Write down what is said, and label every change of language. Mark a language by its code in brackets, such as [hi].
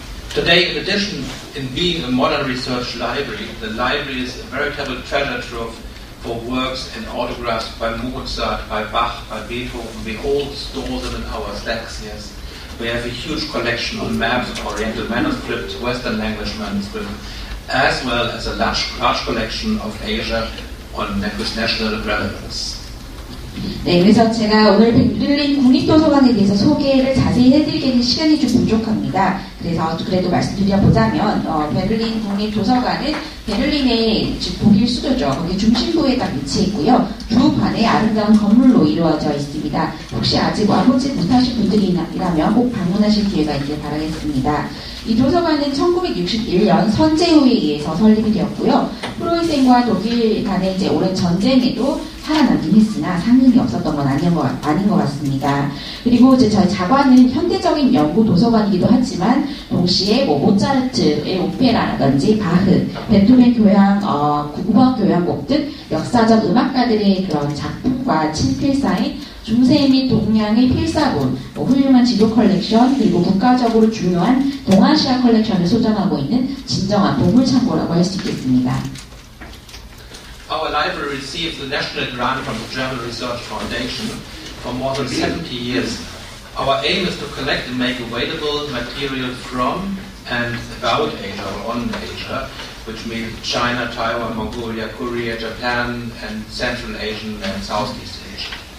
[en] Today, in addition, in being a modern research library, the library is a veritable treasure trove for works and autographs by Mozart, by Bach, by Beethoven. We all store them in our stacks, yes. We have a huge collection on maps of Oriental manuscripts, Western language manuscripts, as well as a large collection of Asia with national relevance. [ko] 네, 그래서 제가 오늘 베를린 국립도서관에 대해서 소개를 자세히 해드리기에는 시간이 좀 부족합니다. 그래서 그래도 말씀드려보자면 베를린 국립도서관은 베를린의 독일 수도죠. 거기 중심부에 딱 위치해 있고요. 두 반의 아름다운 건물로 이루어져 있습니다. 혹시 아직 와보지 못하신 분들이라면 꼭 방문하실 기회가 있길 바라겠습니다. 이 도서관은 1961년 선제후에 의해서 설립이 되었고요. 프로이센과 독일 간의 이제 오랜 전쟁에도 살아남긴 했으나 상능이 없었던 건 아닌 것 같습니다. 그리고 이제 저희 자관은 현대적인 연구 도서관이기도 하지만 동시에 모차르트의 오페라라든지 바흐, 베토벤 교향, 국악 교향곡 등 역사적 음악가들의 그런 작품과 친필사인 중세 및 동양의 필사본, 훌륭한 지도 컬렉션, 그리고 국가적으로 중요한 동아시아 컬렉션을 소장하고 있는 진정한 보물창고라고 할 수 있겠습니다. [en] Our library received the national grant from the German Research Foundation for more than 70 years. Our aim is to collect and make available material from and about Asia or on Asia, which means China, Taiwan, Mongolia, Korea, Japan, and Central Asian and Southeast Asia.